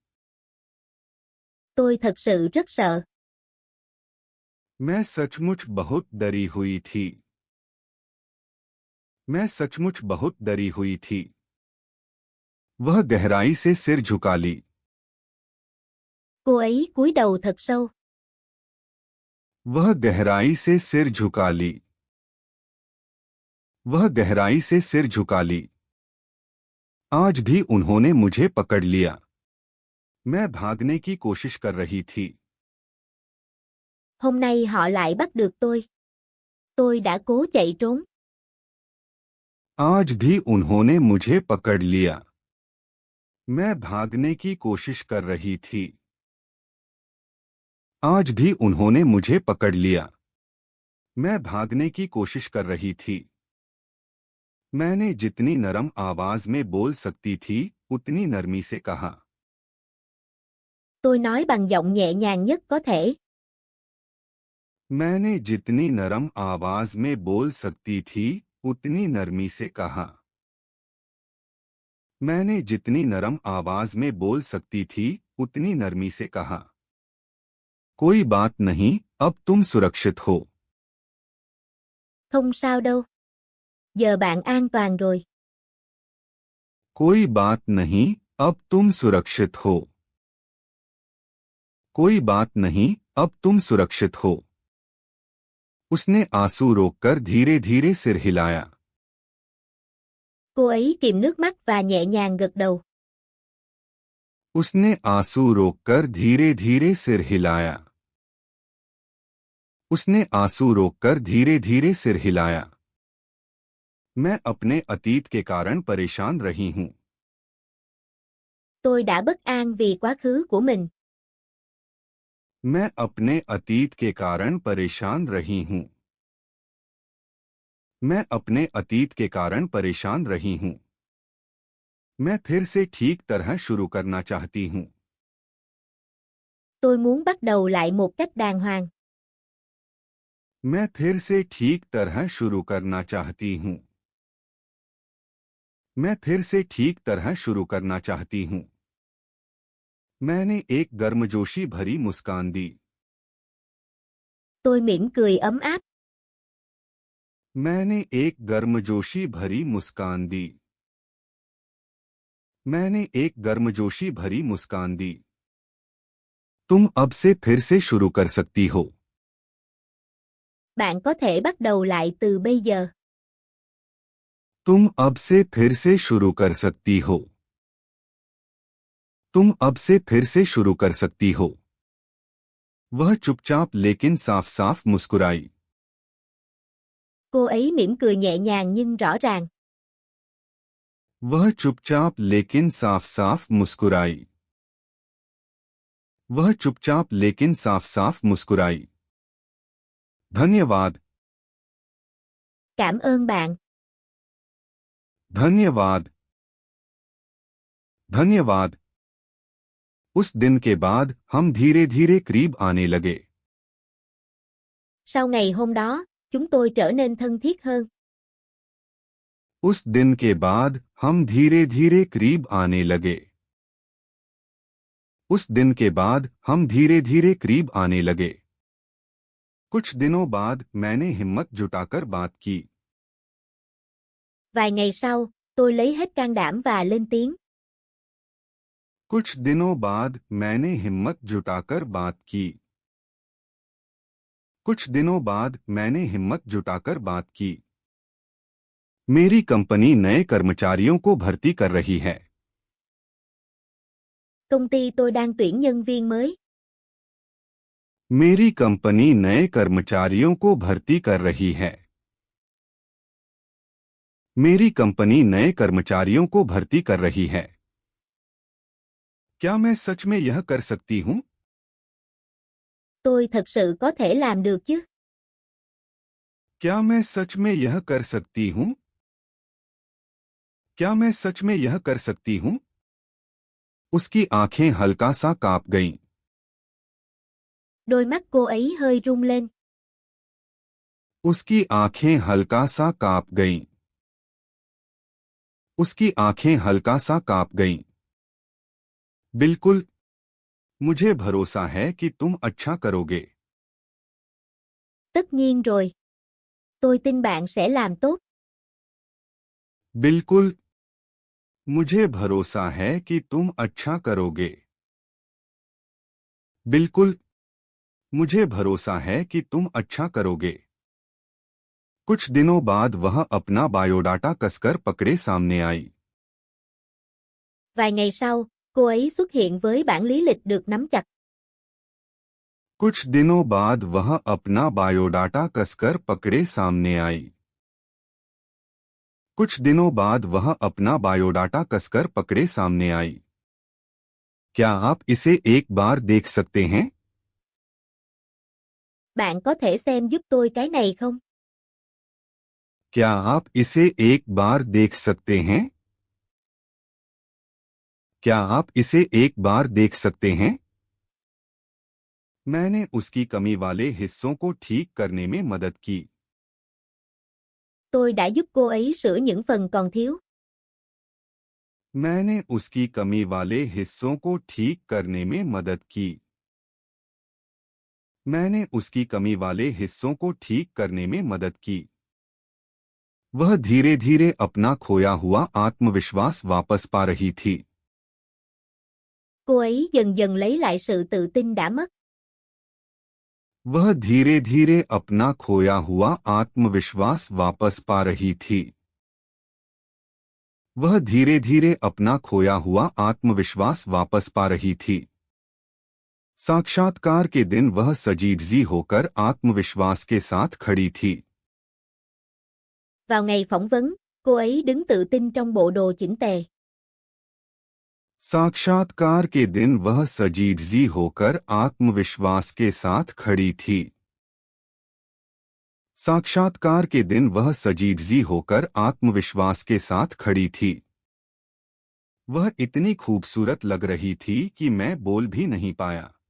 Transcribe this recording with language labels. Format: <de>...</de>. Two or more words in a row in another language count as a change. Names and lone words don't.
<vi>Tôi thật sự rất sợ.</vi> <hi>मैं सचमुच बहुत डरी हुई थी। मैं सचमुच बहुत डरी हुई थी। वह गहराई से सिर झुका ली।</hi> <vi>Cô ấy cúi đầu thật sâu.</vi> <hi>वह गहराई से सिर झुका ली। वह गहराई से सिर झुका ली। आज भी उन्होंने मुझे पकड़ लिया। मैं भागने की कोशिश कर रही थी।</hi> <vi>Hôm nay họ lại bắt được tôi. Tôi đã cố chạy trốn.</vi> <hi>आज भी उन्होंने मुझे पकड़ लिया। मैं भागने की कोशिश कर रही थी। आज भी उन्होंने मुझे पकड़ लिया। मैं भागने की कोशिश कर रही थी। मैंने जितनी नरम आवाज में बोल सकती थी, उतनी नरमी से कहा।</hi> <vi>Tôi nói bằng giọng nhẹ nhàng nhất có thể.</vi> <hi>मैंने जितनी नरम आवाज में बोल सकती थी, उतनी नरमी से कहा। मैंने जितनी नरम आवाज में बोल सकती थी, उतनी नरमी से कहा। कोई बात नहीं, अब तुम सुरक्षित हो।</hi> <vi>Không sao đâu. Giờ bạn an toàn rồi.</vi> <hi>कोई बात नहीं, अब तुम सुरक्षित हो। कोई बात नहीं, अब तुम सुरक्षित हो। उसने आंसू रोककर धीरे धीरे सिर हिलाया।</hi> <vi>Cô ấy kìm nước mắt và nhẹ nhàng gật đầu.</vi> <hi>उसने आंसू रोककर धीरे धीरे सिर हिलाया। उसने आंसू रोककर धीरे धीरे सिर हिलाया। मैं अपने अतीत के कारण परेशान रही हूं।</hi> <vi>Tôi đã bất an vì quá khứ của mình.</vi> <hi>मैं अपने अतीत के कारण परेशान रही हूं। मैं अपने अतीत के कारण परेशान रही हूं। मैं फिर से ठीक तरह शुरू करना चाहती हूं।</hi> <vi>Tôi muốn bắt đầu lại một cách đàng hoàng.</vi> <hi>मैं फिर से ठीक तरह शुरू करना चाहती हूं। मैं फिर से ठीक तरह शुरू करना चाहती हूं। मैंने एक गर्मजोशी भरी मुस्कान दी।</hi> <vi>Tôi mỉm cười ấm áp.</vi> <hi>मैंने एक गर्मजोशी भरी मुस्कान दी। मैंने एक गर्मजोशी भरी मुस्कान दी। तुम अब से फिर से शुरू कर सकती हो।</hi> <vi>Bạn có thể bắt đầu lại từ bây giờ.</vi> <hi>तुम अब से फिर से शुरू कर सकती हो। तुम अब से फिर से शुरू कर सकती हो। वह चुपचाप लेकिन साफ साफ मुस्कुराई।</hi> <vi>Cô ấy mỉm cười nhẹ nhàng nhưng rõ ràng.</vi> <hi>वह चुपचाप लेकिन साफ साफ मुस्कुराई। वह चुपचाप लेकिन साफ साफ मुस्कुराई। धन्यवाद।</hi> <vi>Cảm ơn bạn.</vi> <hi>धन्यवाद। धन्यवाद। उस दिन के बाद हम धीरे धीरे करीब आने लगे।</hi> <vi>Sau ngày hôm đó, chúng tôi trở nên thân thiết hơn.</vi> <hi>उस दिन के बाद हम धीरे धीरे करीब आने लगे। उस दिन के बाद हम धीरे धीरे करीब आने लगे। कुछ दिनों बाद मैंने हिम्मत जुटाकर बात की।</hi> <vi>Vài ngày sau, tôi lấy hết can đảm và lên tiếng.</vi> <hi>कुछ दिनों बाद मैंने हिम्मत जुटाकर बात की। कुछ दिनों बाद मैंने हिम्मत जुटाकर बात की। मेरी कंपनी नए कर्मचारियों को भर्ती कर रही है।</hi> <vi>Công ty tôi đang tuyển nhân viên mới.</vi> <hi>मेरी कंपनी नए कर्मचारियों को भर्ती कर रही है। मेरी कंपनी नए कर्मचारियों को भर्ती कर रही है। क्या मैं सच में यह कर सकती हूँ?</hi> <vi>Tôi thật sự có thể làm được chứ?</vi> <hi>क्या मैं सच में यह कर सकती हूँ? क्या मैं सच में यह कर सकती हूँ? उसकी आंखें हल्का सा कांप गईं।</hi> <vi>Đôi mắt cô ấy hơi rung lên.</vi> <hi>उसकी आंखें हल्का सा कांप गईं। उसकी आंखें हल्का सा कांप गईं। बिल्कुल, मुझे भरोसा है कि तुम अच्छा करोगे।</hi> <vi>Tất nhiên rồi. Tôi tin bạn sẽ làm tốt.</vi> <hi>बिल्कुल, मुझे भरोसा है कि तुम अच्छा करोगे। बिल्कुल, मुझे भरोसा है कि तुम अच्छा करोगे। कुछ दिनों बाद वह अपना बायोडाटा कसकर पकड़े सामने आई।</hi> <vi>Vài ngày sau, cô ấy xuất hiện với bản lý lịch được nắm chặt.</vi> <hi>कुछ दिनों बाद वह अपना बायोडाटा कसकर पकड़े सामने आई। कुछ दिनों बाद वह अपना बायोडाटा कसकर पकड़े सामने आई। क्या आप इसे एक बार देख सकते हैं?</hi> <vi>Bạn có thể xem giúp tôi cái này không?</vi> <hi>क्या आप इसे एक बार देख सकते हैं? क्या आप इसे एक बार देख सकते हैं? मैंने उसकी कमी वाले हिस्सों को ठीक करने में मदद की।</hi> <vi>Tôi đã giúp cô ấy sửa những phần còn thiếu.</vi> <hi>मैंने उसकी कमी वाले हिस्सों को ठीक करने में मदद की। मैंने उसकी कमी वाले हिस्सों को ठीक करने में मदद की। वह धीरे धीरे अपना खोया हुआ आत्मविश्वास वापस पा रही थी।</hi> <vi>Cô ấy dần dần lấy lại sự tự tin đã mất.</vi> <hi>वह धीरे धीरे अपना खोया हुआ आत्मविश्वास वापस पा रही थी। वह धीरे धीरे अपना खोया हुआ आत्मविश्वास वापस पा रही थी। साक्षात्कार के दिन वह सजीदजी होकर आत्मविश्वास के साथ खड़ी थी।</hi> <vi>Vào ngày phỏng vấn, cô ấy đứng tự tin trong bộ đồ chỉnh tề.</vi> <hi>साक्षात्कार के दिन वह सजीदजी होकर आत्मविश्वास के साथ खड़ी थी। साक्षात्कार के दिन वह सजीदजी होकर आत्मविश्वास के साथ खड़ी थी। वह इतनी खूबसूरत लग रही थी कि मैं बोल भी नहीं पाया।</hi>